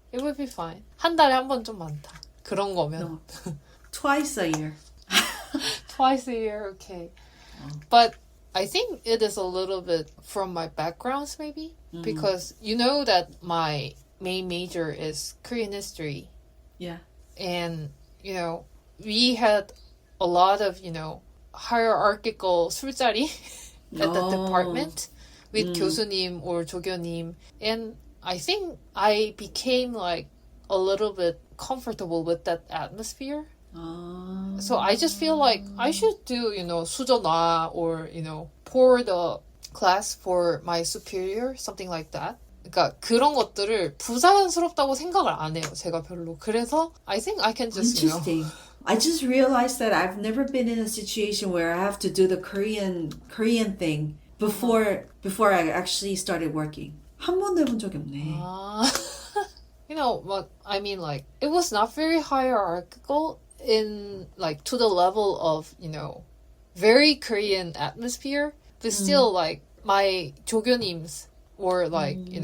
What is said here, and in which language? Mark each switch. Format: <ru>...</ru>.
<en>It would be fine.</en> <ko>한 달에 한 번 좀 많다. 그런 거면.</ko> <en>No. Twice a year. Twice a year, okay. Oh. But I think it is a little bit from my backgrounds, maybe. Because you know that my main major is Korean history. Yeah. And, we had a lot of, hierarchical 술자리 at the department with 교수님 or 조교님. And I think I became like a little bit comfortable with that atmosphere. So I just feel like I should do, 수전화 or, pour the class for my superior, something like that.</en> <ko>그러니까 그런 것들을 부자연스럽다고 생각을 안 해요, 제가 별로.</ko> <en>그래서 I think I can just, Interesting. I just realized that I've never been in a situation where I have to do the Korean thing before I actually started working.</en> <ko>한 번도 해본 적이 없네.</ko> <en>But I mean, like, it was not very hierarchical in, like, to the level of, very Korean atmosphere, but still, like, my 조교님s were, like,</en>